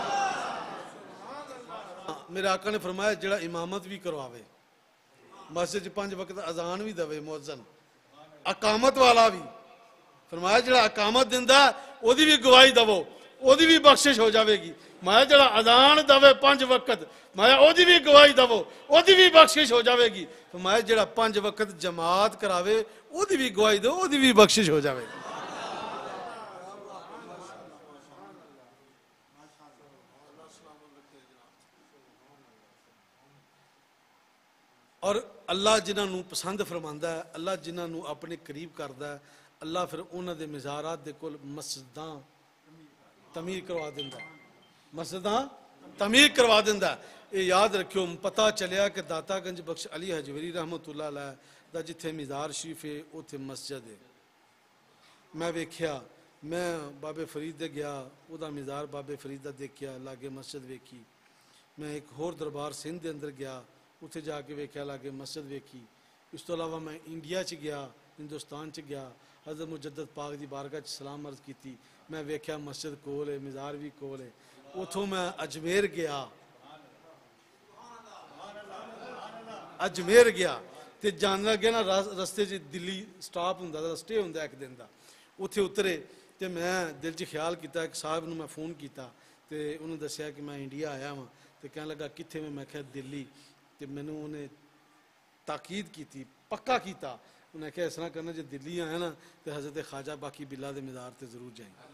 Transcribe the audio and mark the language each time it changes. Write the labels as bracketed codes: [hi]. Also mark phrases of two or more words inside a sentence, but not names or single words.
[pa] میرے آقا نے فرمایا جڑا امامت بھی کرواوے مسجد 5 وقت اذان بھی دوے مؤذن اقامت والا بھی فرمایا جڑا اقامت دیندا او دی بھی گواہی دو او دی بھی بخشش ہو جاوے گی میں جڑا اذان دوے 5 وقت میں او دی بھی گواہی دو او دی بھی بخشش ہو جاوے گی میں جڑا 5 وقت جماعت کراوے او دی بھی گواہی دو او دی بھی بخشش ہو جاوے گی اور اللہ جنہاں نو پسند فرماندا ہے اللہ جنہاں نو اپنے قریب کردا ہے اللہ پھر انہاں دے مزارات دے کول مسجداں تعمیر کروا دیندا مسجداں تعمیر کروا دیندا یہ یاد رکھو پتہ چلیا کہ داتا گنج بخش علی حجویری رحمت اللہ علیہ دا جتھے مزار شریف ہے اوتھے مسجد ہے میں ویکھیا میں بابے فرید دے گیا او دا مزار بابے فرید دا دیکھیا لاگے مسجد ویکھی میں ایک ہور دربار سندھ دے اندر گیا اتھے جا کے ویکھیا لاگے مسجد ویکھی اس تو علاوہ میں انڈیا چ گیا ہندوستان چ گیا حضرت مجدد پاک دی بارگاہ چ سلام عرض کیتی میں ویکھیا مسجد کول ہے مزار بھی کول ہے اتھوں میں اجمیر گیا ਤੇ ਜਾਣ ਲੱਗੇ ਨਾ ਰਸਤੇ 'ਚ ਦਿੱਲੀ ਸਟਾਪ ਹੁੰਦਾ ਦਾ ਸਟੇ ਹੁੰਦਾ ਇੱਕ ਦਿਨ ਦਾ ਉੱਥੇ ਉਤਰੇ ਤੇ ਮੈਂ ਦਿਲ 'ਚ ਖਿਆਲ ਕੀਤਾ ਇੱਕ ਸਾਹਿਬ ਨੂੰ ਮੈਂ ਫੋਨ ਕੀਤਾ ਤੇ ਉਹਨੂੰ ਦੱਸਿਆ ਕਿ ਮੈਂ ਇੰਡੀਆ ਆਇਆ ਵਾਂ ਤੇ ਕਹਿਣ ਲੱਗਾ ਕਿੱਥੇ ਮੈਂ ਕਿਹਾ ਦਿੱਲੀ ਤੇ ਮੈਨੂੰ ਉਹਨੇ ਤਾਕੀਦ ਕੀਤੀ ਪੱਕਾ ਕੀਤਾ ਉਹਨੇ ਕਿਹਾ ਇਸ ਤਰ੍ਹਾਂ ਕਰਨਾ ਜੇ ਦਿੱਲੀ ਆਇਆ ਨਾ ਤੇ ਹਜ਼ਰਤ ਖਾਜਾ ਬਾਕੀ ਬਿੱਲਾ ਦੇ ਮਜ਼ਾਰ ਤੇ ਜ਼ਰੂਰ ਜਾਈਂ